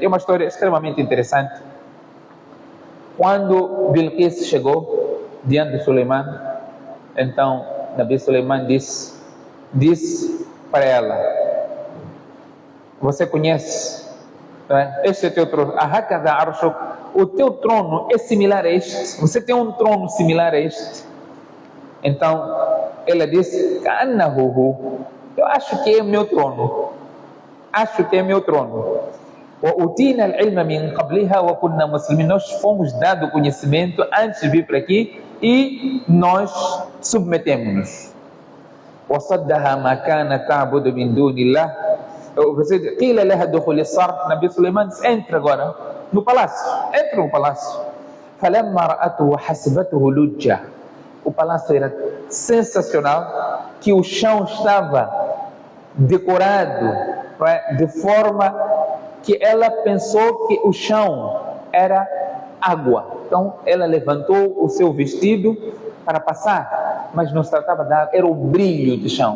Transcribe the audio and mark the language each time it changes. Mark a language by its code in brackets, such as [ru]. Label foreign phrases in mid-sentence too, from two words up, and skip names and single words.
[pt] É uma história extremamente interessante. Quando Bilqis chegou diante de Sulaiman, então Nabi Sulaiman disse para ela: você conhece, não é? Este é teu trono. [ar] أهكذا عرشك. [pt] O teu trono é similar a este. Você tem um trono similar a este. Então ela disse: Ka'annahu. Eu acho que é meu trono. Acho que é meu trono. [ar] وَأُتِينَا الْعِلْمَ مِنْ قَبْلِهَا وَكُنَّا مُسْلِمِينَ. [pt] Nós fomos dado conhecimento antes de vir para aqui e nós submetemos-nos. [ar] وَصَدَّهَا مَا كَانَ تَعْبُدُ مِنْ دُونِ اللَّهِ. قِيلَ لَهَا دُخُلِ الصَّرْحِ. [pt] Nabi Sulaiman disse: entra agora no palácio. Entra no palácio. [ar] فَلَمَّا رَأَتْهُ حَسِبَتْهُ لُجَّةً. [pt] O palácio era sensacional, que o chão estava decorado, de forma que ela pensou que o chão era água. Então ela levantou o seu vestido para passar, mas não se tratava de água, era o brilho do chão.